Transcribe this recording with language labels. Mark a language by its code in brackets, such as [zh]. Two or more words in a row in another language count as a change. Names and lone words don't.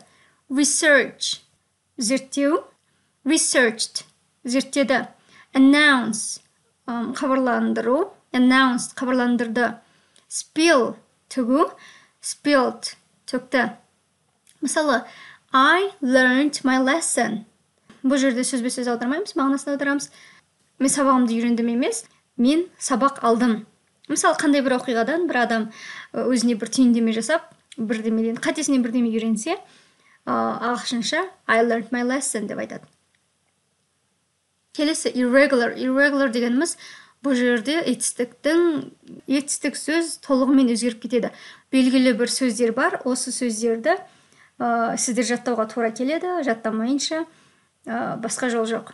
[kk] Research, зерттеу, researched, зерттеді. Announce, хабарландыру, announced, хабарландырды. Spill, төгу, spilled, төкті. Мысалы, [en] I learned my lesson. [kk] Бұл жерде сөзбе-сөз аудармаймыз, мағынасын аударамыз. Мен сабағымды үйрендім емес, мен сабақ алдым. Мысалы, қандай бір оқиғадан бір адам өзіне бір түйіндеме жасап, қатесінен бірдеме үйренсе, ағылшынша [en] I learned my lesson [kk] деп айтады. Келесі irregular. Irregular дегеніміз бұл жерде етістік сөз толығымен өзгеріп кетеді. Белгілі бір сөздер бар, осы сөздерді сіздер жаттауға тура келеді, жаттамайынша басқа жол жоқ.